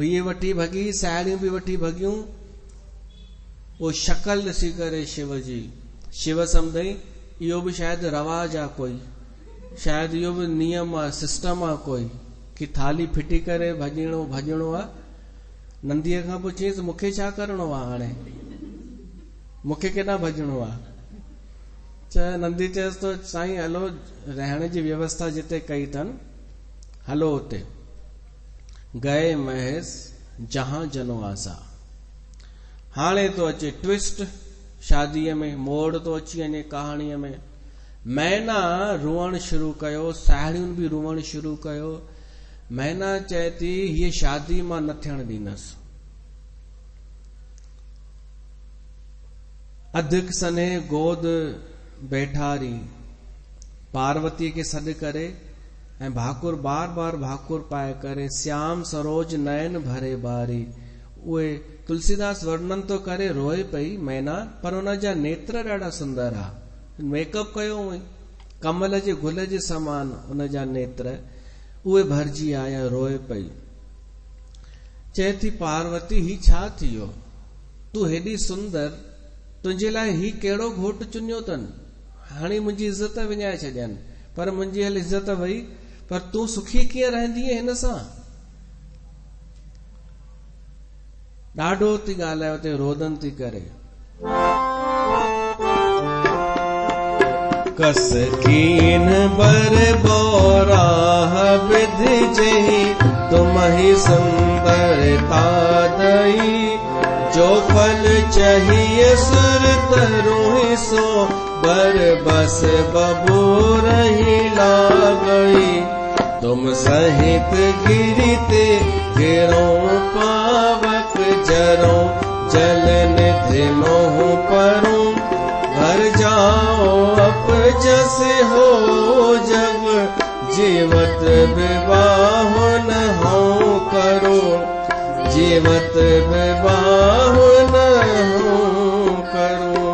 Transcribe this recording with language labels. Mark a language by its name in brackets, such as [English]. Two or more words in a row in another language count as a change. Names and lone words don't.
[Sindhi] इहे वठी भॻी, साहेड़ियूं बि वठी भॻियूं। उहो शक्ल ॾिसी करे शिव जी, शिव सम्झई इहो बि शायदि रवाज आहे कोई, शायदि इहो बि नियम आहे, सिस्टम आहे कोई, कि थाली फिटी करे भॼणो आहे। नंदीअ खां पुछीस मूंखे छा करिणो आहे हाणे, मूंखे केॾां भॼणो आहे। नंदी चयसि तो साईं हलो, रहण जी व्यवस्था जिते कई अथनि हलो उते। [Awadhi] गए महस जहां जनो आसा। [Sindhi] हाणे तो अचे ट्विस्ट, शादीअ में मोड़ तो अची वञे कहाणीअ में। मैना रोअण शुरू कयो, साहेड़ियुनि बि रोअण शुरू कयो। मैना चए थी हीअ शादी मां न थियण ॾींदसि। [Awadhi] अधिक सने गोद बैठारी, [Sindhi] पार्वतीअ खे सॾु करे ऐं भाकुर बार बार भाकुर पाए करे, [Awadhi] श्याम सरोज नयन भरे बारी। [Sindhi] उहे तुलसीदास वर्णन तो करे, रोए पई मैना, पर हुन जा नेत्र ॾाढा सुंदर आ। मेकअप कयो हुई, कमल जे गुल जे समान हुन जा नेत्र, उहे भरिजी आया, रोए पई। चए थी पार्वती ही छा थियो, तूं हेॾी सुंदर, तुंहिंजे लाइ ही कहिड़ो घोट चुनियो अथनि। हाणे मुंहिंजी इज़त विञाए छॾियनि, पर मुंहिंजी हल इज़त वई, पर तूं सुखी कीअं रहंदीअ हिन सां। ॾाढो थी ॻाल्हाए उते, रोदन थी करे। [Awadhi] कस कीन बर बोराह विधि, तुम ही सुंदरता दई। जो फल चाहिए सुर तरुहि, सो बर बस बबूर ही लागई। तुम सहित गिरते गिरो पावक जरो, जल निधि मोह परो। घर जाओ अपजस हो जग, जीवत विवाह न हो करो। जीवत विवाह न हो करो।